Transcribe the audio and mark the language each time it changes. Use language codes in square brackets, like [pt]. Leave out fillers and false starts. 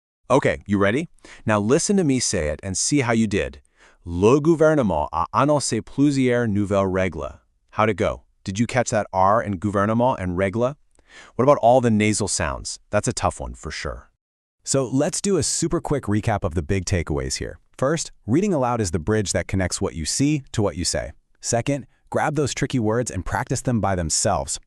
[en] Okay, you ready? Now listen to me say it and see how you did. [fr] Le gouvernement a annoncé plusieurs nouvelles règles. [en] How'd it go? Did you catch that R in gouvernement and règle? What about all the nasal sounds? That's a tough one for sure. So let's do a super quick recap of the big takeaways here. First, reading aloud is the bridge that connects what you see to what you say. Second, grab those tricky words and practice them by themselves.